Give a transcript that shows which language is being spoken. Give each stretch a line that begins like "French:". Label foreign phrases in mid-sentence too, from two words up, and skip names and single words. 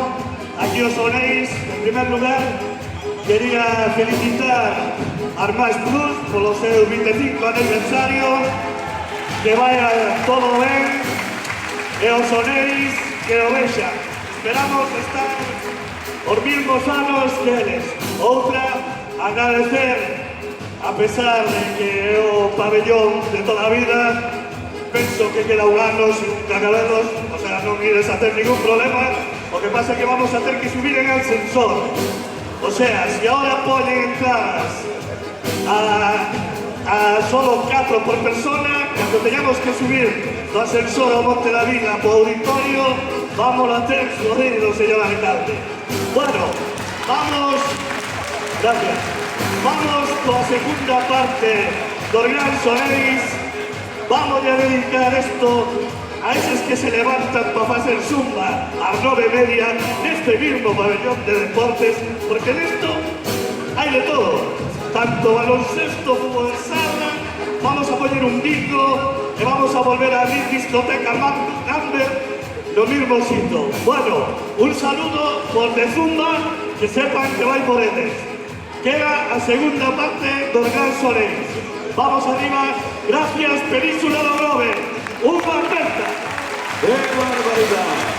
Galician: Aquí os sonéis.
Spanish: En primer lugar, quería felicitar a Armás Plus por los 25 aniversario. Que vaya todo bien. Que os sonéis,
Galician: que os vexa. Esperamos estar os mismos anos que eles. Outra, agradecer, a pesar de que é o pabellón de toda a vida, penso que queda un ano sin cagadelos,
Spanish: o sea,
Galician: non ides a ter ningún problema. O que pasa é que vamos a ter que subir en ascensor.
Spanish: O sea, si ahora ponen entradas a solo 4 por persona,
Galician: cando teñamos que subir do ascensor ao Monte da Vila po auditorio, vamos a ter jodido, señor alcalde. Bueno, vamos, gracias, vamos coa segunda parte do Gran Sonéis.
Spanish: Vamos a dedicar esto a esos que se levantan para hacer zumba a las 9:30 neste mismo pabellón de deportes, porque en esto hay de todo, tanto baloncesto como sala. Vamos a poner un disco y vamos a volver a abrir discoteca Amber, lo mismo sitio. Bueno, un saludo por de zumba,
Galician: que sepan que vai por eles. Queda a segunda parte do Gran Sonéis. Vamos arriba, gracias Península do Grove, unha aperta.
Spanish: ¡Qué barbaridad!